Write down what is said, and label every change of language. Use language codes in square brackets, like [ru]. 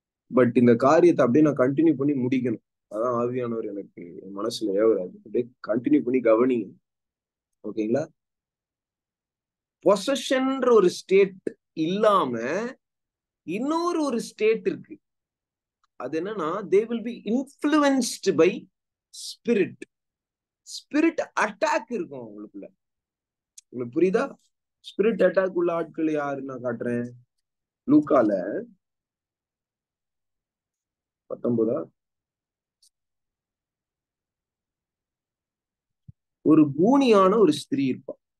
[ta] But இந்த காரியத்தை அப்படியே நான் கண்டினியூ பண்ணி முடிக்கணும். அதான் ஆவியானவர் எனக்கு மனசுல ஏவராது. அப்படியே கண்டினியூ பண்ணி கவனிங்க. ஓகேங்களா? பொசஷன்ற ஒரு ஸ்டேட் இல்லாம இன்னொரு ஸ்டேட் இருக்கு. அது என்னன்னா [en] they will be influenced by spirit. [ta] Spirit attack இருக்கும் உங்களுக்குள்ள. உங்களுக்கு புரியுதா? ஸ்பிரிட் அட்டாக் உள்ள ஆட்கள் யாரு நான் காட்டுறேன். லூக்கால 19 ஒரு கூனியான ஒரு ஸ்திரீ இருப்பா.